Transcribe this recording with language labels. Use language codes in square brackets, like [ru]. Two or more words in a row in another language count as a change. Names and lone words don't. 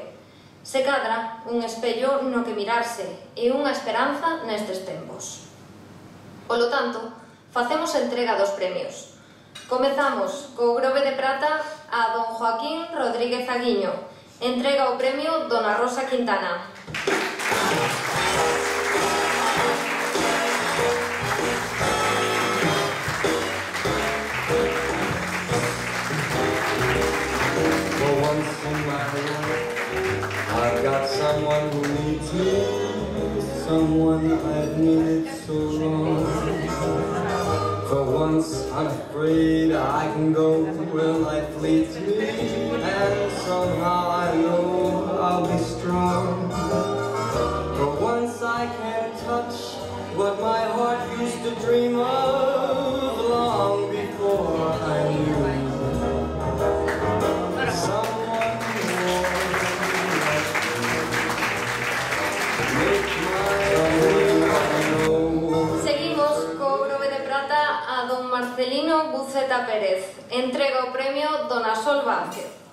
[gl] Se cadra, un espello no que mirarse e unha esperanza nestes tempos. Polo tanto, facemos entrega dos premios. Comezamos co Grove de Prata a don Joaquín Rodríguez Aguiño. Entrega o premio dona Rosa Quintana. [en] I've got someone who needs me, someone I've needed so long. For once I'm afraid I can go where life leads me, and somehow I know I'll be strong. For once I can touch what my heart used to dream of long before I knew. [gl] Seguimos co Grove de Prata a don Marcelino Buceta Pérez. Entrega o premio dona Sol Vázquez.